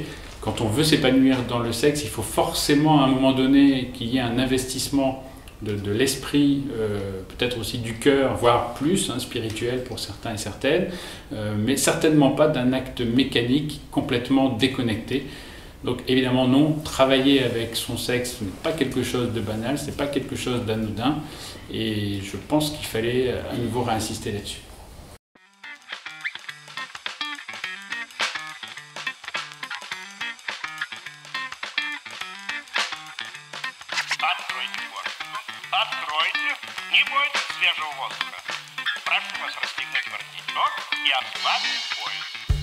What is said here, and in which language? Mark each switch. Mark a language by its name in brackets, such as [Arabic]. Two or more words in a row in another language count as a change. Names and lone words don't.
[French] Quand on veut s'épanouir dans le sexe, il faut forcément à un moment donné qu'il y ait un investissement de l'esprit, peut-être aussi du cœur, voire plus, hein, spirituel pour certains et certaines, mais certainement pas d'un acte mécanique complètement déconnecté. Donc évidemment non, travailler avec son sexe n'est pas quelque chose de banal, c'est pas quelque chose d'anodin, et je pense qu'il fallait à nouveau réinsister là-dessus. [Russian] Откройте форточку. Откройте. Не бойтесь свежего воздуха. Прошу вас расстегнуть воротничок и обслабить пояс.